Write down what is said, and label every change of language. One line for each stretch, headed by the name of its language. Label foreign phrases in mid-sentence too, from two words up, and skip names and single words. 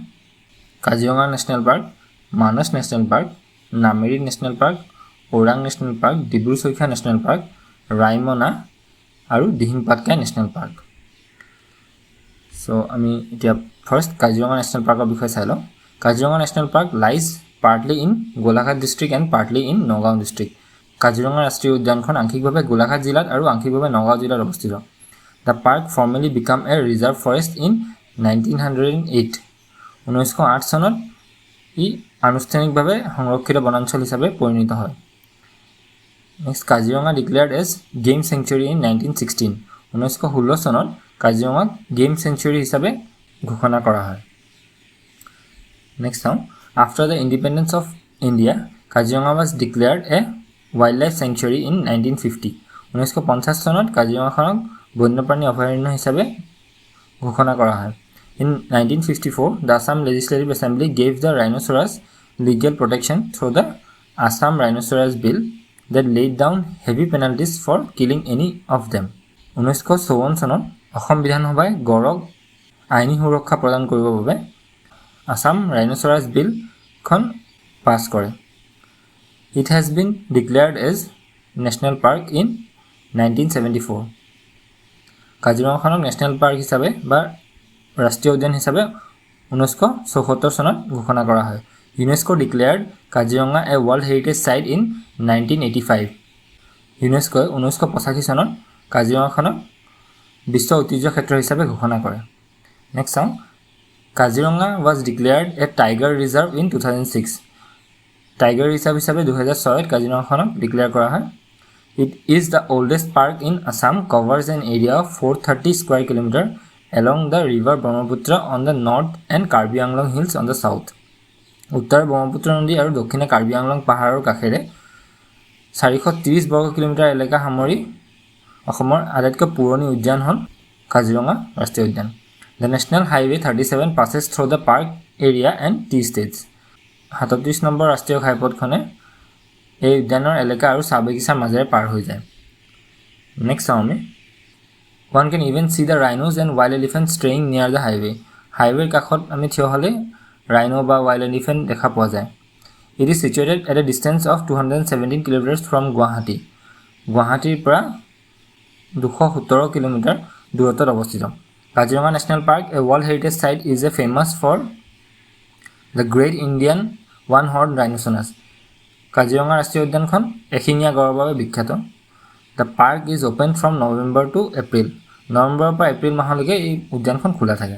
Assamese: কাজিৰঙা ন্যাশনাল পাৰ্ক, মানস ন্যাশনাল পাৰ্ক, নামেৰি ন্যাশনাল পাৰ্ক, ওৰাং ন্যাশনাল পাৰ্ক, ডিব্ৰুচৈখোৱা ন্যাশনাল পাৰ্ক, ৰাইমনা আৰু দিহিংপাটকাই ন্যাশনাল পাৰ্ক. সো আমি এতিয়া ফাৰ্স্ট কাজিৰঙা ন্যাশনাল পাৰ্কৰ বিষয়ে চাই লওঁ.
English: Kaziranga National Park lies partly in Golaghat district and partly in Nagaon district.
Assamese: কাজিৰঙা ৰাষ্ট্ৰীয় উদ্যানখন আংশিকভাৱে গোলাঘাট জিলাত আৰু আংশিকভাৱে নগাঁও জিলাত অৱস্থিত.
English: The park formally became a reserve forest in 1908.
Assamese: 1908 চনত ই আনুষ্ঠানিকভাৱে সংৰক্ষিত বনাঞ্চল হিচাপে পৰিণত হয়.
English: next Kaziranga declared as game sanctuary in 1916.
Assamese: 1916 চনত কাজিৰঙাক
English: game sanctuary
Assamese: হিচাপে ঘোষণা কৰা হয়. নেক্সট চাওঁ.
English: after the independence of India কাজিৰঙা was declared a wildlife sanctuary in 1950.
Assamese: 1950 চনত কাজিৰঙাখনক বন্যপ্ৰাণী অভয়াৰণ্য হিচাপে ঘোষণা কৰা হয়.
English: In 1954, the Assam Legislative Assembly gave the Rhinoceros legal protection through the Assam Rhinoceros Bill that laid down heavy penalties for killing any of them.
Assamese: 1954 চনত অসম বিধানসভাই গড়ক আইনী সুৰক্ষা প্ৰদান কৰিবৰ বাবে Assam Rhinoceros Bill খন পাছ কৰে.
English: It has been declared as National Park in 1974.
Assamese: কাজিৰঙাখনক
English: National Park
Assamese: হিচাপে বা ৰাষ্ট্ৰীয় উদ্যান হিচাপে 1974 চনত ঘোষণা কৰা হয়.
English: UNESCO declared Kaziranga a World Heritage Site in 1985.
Assamese: UNESCO 1985 চনত কাজিৰঙাখনক বিশ্ব ঐতিহ্য ক্ষেত্ৰ হিচাপে ঘোষণা কৰে. নেক্সট চাওঁ.
English: কাজিৰঙা was declared a Tiger Reserve in 2006. Tiger Reserve
Assamese: হিচাপে 2006 ত কাজিৰঙাখনক ডিক্লেয়াৰ কৰা হয়.
English: It is the oldest park in Assam, covers an area of 430 square kilometer along the river Brahmaputra on the north and Karbi Anglong hills on the south.
Assamese: উত্তৰ ব্ৰহ্মপুত্ৰ নদী আৰু দক্ষিণে কাৰ্বি আংলং পাহাৰৰ কাষেৰে 430 বৰ্গ কিলোমিটাৰ এলেকা সামৰি অসমৰ আটাইতকৈ পুৰণি উদ্যান হ'ল কাজিৰঙা ৰাষ্ট্ৰীয় উদ্যান.
English: The National Highway 37 passes through the park area and tea states.
Assamese: 37 নম্বৰ ৰাষ্ট্ৰীয় ঘাইপথখনে এই উদ্যানৰ এলেকা আৰু চাহ-বাগিচাৰ মাজেৰে পাৰ হৈ যায়. নেক্সট চাওঁ আমি.
English: One can even see the rhinos and wild elephants straying near the highway.
Assamese: হাইৱেৰ কাষত আমি থিয় হ'লে rhino বা
English: wild elephant
Assamese: দেখা পোৱা যায়.
English: It is situated at a distance of 217 kilometers from Guwahati.
Assamese: গুৱাহাটীৰ পৰা 217 কিলোমিটাৰ দূৰত্বত অৱস্থিত.
English: Kaziranga National Park, a World Heritage Site, is famous for the Great Indian One-Horned Rhinoceros.
Assamese: কাজিৰঙা ৰাষ্ট্ৰীয় উদ্যানখন এশিঙীয়া গড়ৰ বাবে বিখ্যাত.
English: The park is open from November to April.
Assamese: নৱেম্বৰৰ পৰা এপ্ৰিল মাহলৈকে এই উদ্যানখন খোলা থাকে.